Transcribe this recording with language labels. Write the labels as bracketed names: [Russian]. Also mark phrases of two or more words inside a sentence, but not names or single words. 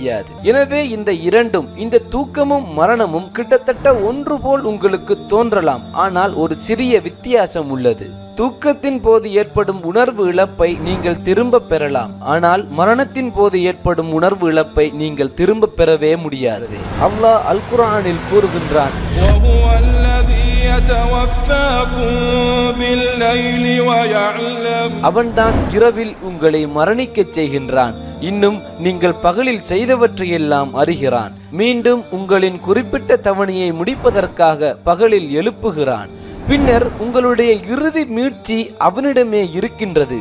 [Tamil] எனவே இந்த இரண்டும், இந்த தூக்கமும் மரணமும் கிட்டத்தட்ட ஒன்று போல் உங்களுக்கு தோன்றலாம். ஆனால் ஒரு சிறிய வித்தியாசம் உள்ளது. தூக்கத்தின் போது ஏற்படும் உணர்வு இழப்பை நீங்கள் திரும்ப பெறலாம், ஆனால் மரணத்தின் போது ஏற்படும் உணர்வு இழப்பை நீங்கள் திரும்ப பெறவே முடியாது. அல்லாஹ் அல் குர்ஆனில் கூறுகின்றான், [Arabic] يتوفاكم بالليل ويعلم [Tamil] அவன்தான் இரவில் உங்களை மரணிக்கச் செய்கின்றான். இன்னும் நீங்கள் பகலில் செய்தவற்றையெல்லாம் அறிகிறான். மீண்டும் உங்களின் குறிப்பிட்ட தவணையை முடிப்பதற்காக பகலில் எழுப்புகிறான். பின்னர் உங்களுடைய இறுதி மீட்சி அவனிடமே இருக்கின்றது.